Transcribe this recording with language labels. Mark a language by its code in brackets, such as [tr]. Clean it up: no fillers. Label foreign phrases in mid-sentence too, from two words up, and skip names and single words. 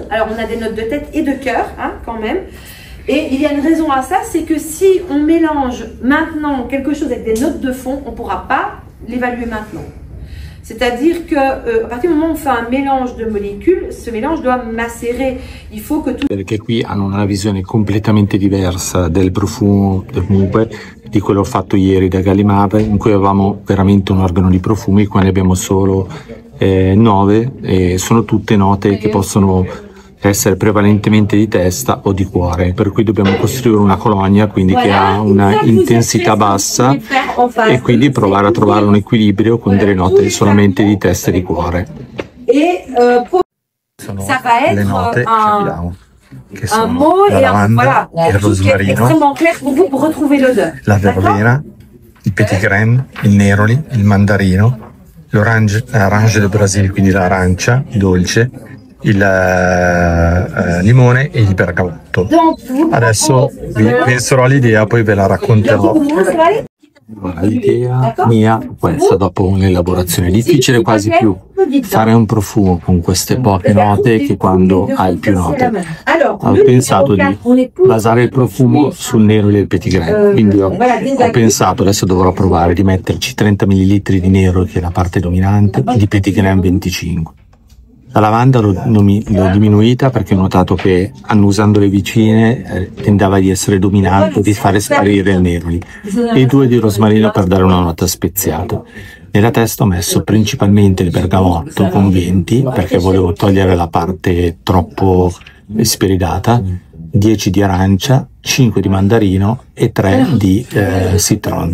[fr] Alors on a des notes de tête et de cœur, hein, quand même. Et il y a une raison à ça, c'est que si on mélange maintenant quelque chose avec des notes de fond, on ne pourra pas l'évaluer maintenant. C'est-à-dire que à partir du moment où on fait un mélange de molécules, ce mélange doit macérer. Il faut que tout... [it] Perché qui hanno una visione completamente diversa del profumo, comunque, di quello fatto ieri da Gallimard, in cui avevamo veramente un organo di profumi, qua ne abbiamo solo 9 e sono tutte note che possono essere prevalentemente di testa o di cuore, per cui dobbiamo costruire una colonia quindi che ha una intensità bassa e quindi provare a trovare un equilibrio con delle note solamente di testa e di cuore. Sono le note che abbiamo, che sono la lavanda, il rosmarino, la verbena, il petit grain, il neroli, il mandarino, l'orange del Brasile, quindi l'arancia dolce, il limone e il bergamotto. Adesso vi penserò all'idea, poi ve la racconterò. L'idea mia è questa, dopo un'elaborazione difficile quasi più fare un profumo con queste poche note che quando hai più note. Ho pensato di basare il profumo sul nero del petit grain, quindi ho pensato, adesso dovrò provare di metterci 30 ml di nero, che è la parte dominante, e di petit grain 25. La lavanda l'ho diminuita perché ho notato che annusando le vicine tendeva di essere dominante, di fare sparire il neroli, e 2 di rosmarino per dare una nota speziata. Nella testa ho messo principalmente il bergamotto con 20 perché volevo togliere la parte troppo spiridata, 10 di arancia, 5 di mandarino e 3 di citron.